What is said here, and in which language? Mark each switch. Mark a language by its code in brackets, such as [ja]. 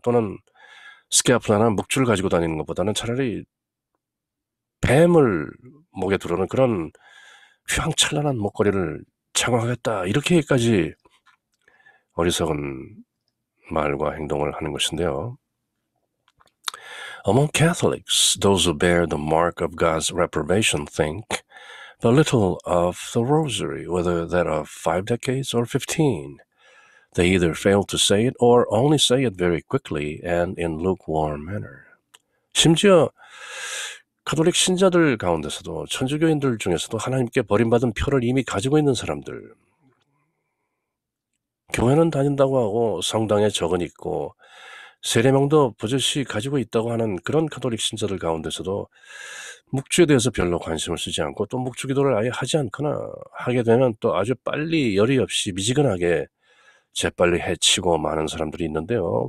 [ko] 또는 스캐플라나 묵주를 가지고 다니는 것보다는 차라리 뱀을 목에 두르는 그런 휘황찬란한 목걸이를 착용하겠다. 이렇게까지 어리석은 말과 행동을 하는 것인데요. [en] Among Catholics, those who bear the mark of God's reprobation think but little of the rosary, whether that of 5 decades or 15. They either fail to say it or only say it very quickly and in lukewarm manner. [ko] 심지어 가톨릭 신자들 가운데서도 천주교인들 중에서도 하나님께 버림받은 표를 이미 가지고 있는 사람들, 교회는 다닌다고 하고 성당에 적은 있고 세례명도 버젓이 가지고 있다고 하는 그런 가톨릭 신자들 가운데서도 묵주에 대해서 별로 관심을 쓰지 않고 또 묵주 기도를 아예 하지 않거나 하게 되면 또 아주 빨리 열의 없이 미지근하게 재빨리 해치고 마는 사람들이 있는데요.